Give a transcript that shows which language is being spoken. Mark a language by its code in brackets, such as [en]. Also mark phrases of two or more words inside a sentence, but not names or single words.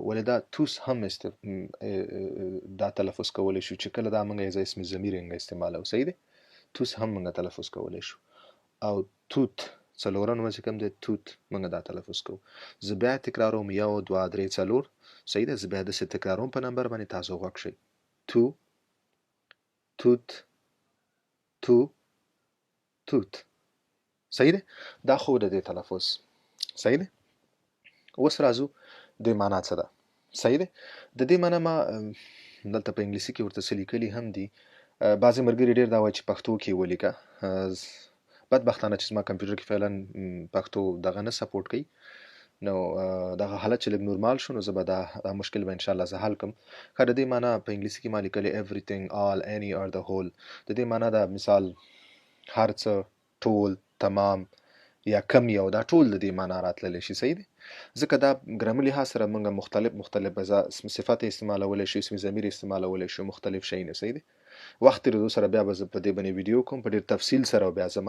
[ps] ولې دا توس هم دا تلفظ کولی شو چې کله دا موږ یې اسم ضمیر استعمالو. صحیح دی. توس هم موږ تلفظ کولی شو. او توت څلورم چې کوم دی توت موږ دا تلفظ کوو. زه بیا تکراروم 1 2 3 4. صحیح ده. زه بیا داسې تکراروم په نمبر باندې تاسو غوږ شئ. تو توت تو توت. صحیح ده. دا خو د دې تلفظ. صحیح ده. اوس راځو د معنا څه ده. صحیح ده. د دې معنا ما دلته په انګلیسي کې ورته څه لیکلي هم دي. بعضې ملګري ډېر دا وایي چې پښتو کې ولیکه. بدبختانه چې زما کمپیوټر کې فعلا پښتو دغه نه سپورټ کوي، نو دغه حالت چې لږ نورمال شو نو زه به دا مشکل به انشاءالله زه حل کړم. ښه د دې معنا په انګلیسي کې ما لیکلې [en] everything all any or the whole. [ps] د دې معنا دا مثال هر څه ټول تمام یا کم یو دا ټول د دې معنا راتللی شي. صحیح دی. ځکه دا ګرامر لحاظ سره موږ مختلف صفت استعمالولی شو، اسم ضمیر استعمالولی شو، مختلف شیونه. صحیح دی. وخت تېرېدو سره بیا به زه په دې باندې ویډیو کوم په ډېر تفصیل سره او بیا ځمه.